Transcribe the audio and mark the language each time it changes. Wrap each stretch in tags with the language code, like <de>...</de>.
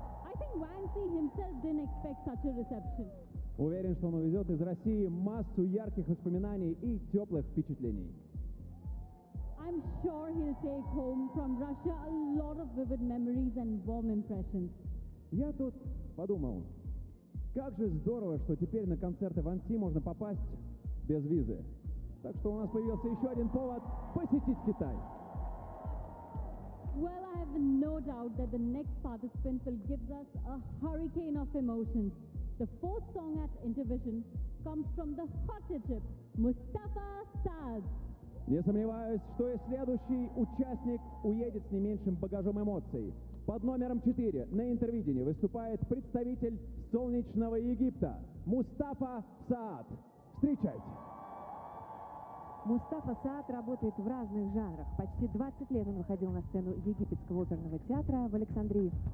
<en>I think Ван Си himself didn't expect such a reception.</en> <ru>Уверен, что он увезет из России массу ярких воспоминаний и теплых впечатлений.</ru> <en>I'm sure he'll take home from Russia a lot of vivid memories and warm impressions.</en> <ru>Я тут подумал, как же здорово, что теперь на концерты Ван Си можно попасть без визы. Так что у нас появился еще один повод посетить Китай.</ru> <en>Well, I have no doubt that the next participant will give us a hurricane of emotions. The fourth song at Intervision comes from the hot Egypt, Mustafa Saz.</en> <ru>Не сомневаюсь, что и следующий участник уедет с не меньшим багажом эмоций. Под номером 4 на Интервидении выступает представитель солнечного Египта Мустафа Саад. Встречайте! Мустафа Саад работает в разных жанрах. Почти 20 лет он выходил на сцену Египетского оперного театра в Александрии.</ru>